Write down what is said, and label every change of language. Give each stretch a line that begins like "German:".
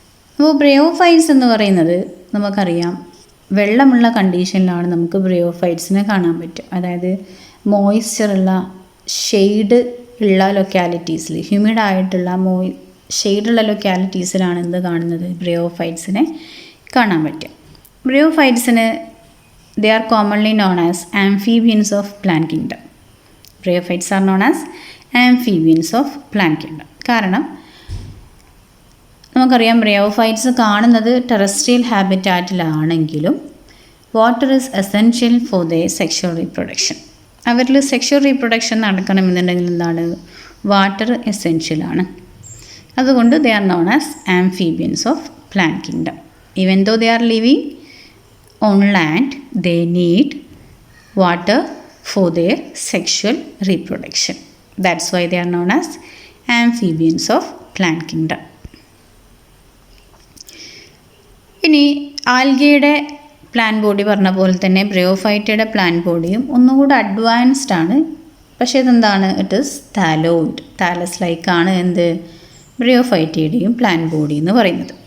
Malayalam: അപ്പോൾ ബ്രയോഫൈറ്റ്സ് എന്ന് പറയുന്നത് നമുക്കറിയാം വെള്ളമുള്ള കണ്ടീഷനിലാണ് നമുക്ക് ബ്രയോഫൈറ്റ്സിനെ കാണാൻ പറ്റും. അതായത് മോയ്സ്ചറുള്ള ഷെയ്ഡ് ഉള്ള ലൊക്കാലിറ്റീസിൽ, ഹ്യൂമിഡായിട്ടുള്ള ഷെയ്ഡുള്ള ലൊക്കാലിറ്റീസിലാണ് എന്ത് കാണുന്നത്, ബ്രയോഫൈറ്റ്സിനെ കാണാൻ പറ്റും.
English: ബ്രയോഫൈറ്റ്സിന് they are commonly known as amphibians of plant kingdom. Bryophytes are known as amphibians of plant kingdom.
Malayalam: കാരണം നമുക്കറിയാം ബ്രയോഫൈറ്റ്സ് കാണുന്നത് terrestrial ഹാബിറ്റാറ്റിലാണെങ്കിലും
English: Water is essential for the sexual reproduction.
Malayalam: അവരിൽ സെക്ഷൽ റീപ്രൊഡക്ഷൻ നടക്കണമെന്നുണ്ടെങ്കിൽ എന്താണ്, വാട്ടർ എസെൻഷ്യലാണ്. അതുകൊണ്ട്
English: They are known as amphibians of plant kingdom. Even though they are living on land, they need water for their sexual reproduction. That's why they are known as amphibians of plant kingdom.
Malayalam: ഇനി ആൽഗയുടെ plan body പറഞ്ഞ പോലെ തന്നെ ബ്രയോഫൈറ്റയുടെ plan ബോഡിയും ഒന്നുകൂടെ advanced ആണ്. പക്ഷേ ഇതെന്താണ്?
English: it is thalloid,
Malayalam: Thales ലൈക്കാണ് എന്ത് ബ്രയോഫൈറ്റയുടെയും plan body എന്ന് പറയുന്നത്.